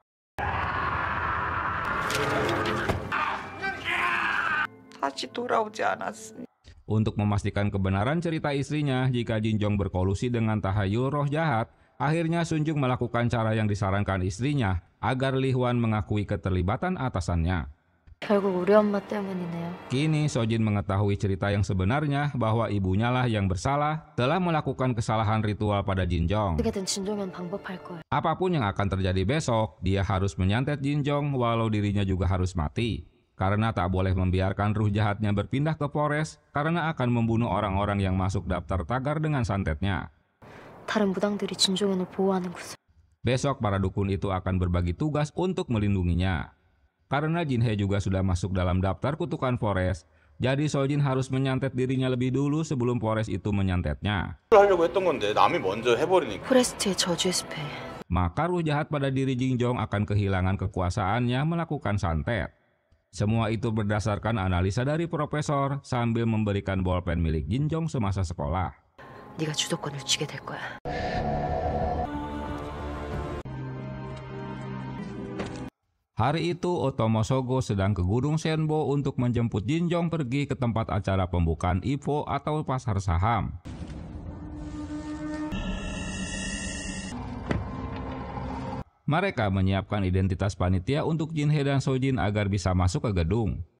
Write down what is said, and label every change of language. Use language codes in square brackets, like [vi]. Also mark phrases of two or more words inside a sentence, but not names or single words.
[id] Untuk memastikan kebenaran cerita istrinya jika Jinjong berkolusi dengan tahayul roh jahat, akhirnya Sunjung melakukan cara yang disarankan istrinya agar Li Hwan mengakui keterlibatan atasannya. [ko] 결국 우리 엄마 때문이네요. [id] Kini Sojin mengetahui cerita yang sebenarnya bahwa ibunya lah yang bersalah telah melakukan kesalahan ritual pada Jinjong. [ko] 어떻게든 진종현 방법할 거예요. [id] Apapun yang akan terjadi besok, dia harus menyantet Jinjong walau dirinya juga harus mati. Karena tak boleh membiarkan ruh jahatnya berpindah ke Forest karena akan membunuh orang-orang yang masuk daftar tagar dengan santetnya. [ko] 다른 무당들이 진종현을 보호하는 구슬. [id] Besok para dukun itu akan berbagi tugas untuk melindunginya. Karena Jinhe juga sudah masuk dalam daftar kutukan Forest, jadi Sojin harus menyantet dirinya lebih dulu sebelum Forest itu menyantetnya. [ko] 포레스트의 저주의 숲에. [id] Maka ruh jahat pada diri Jinjong akan kehilangan kekuasaannya melakukan santet. Semua itu berdasarkan analisa dari profesor sambil memberikan bolpen milik Jinjong semasa sekolah. [ko] 네가 주도권을 쥐게 될 거야. [id] Hari itu Otomo Sogo sedang ke Gunung Senbo untuk menjemput Jinjong pergi ke tempat acara pembukaan IPO atau pasar saham. Mereka menyiapkan identitas panitia untuk Jinhe dan Sojin agar bisa masuk ke gedung.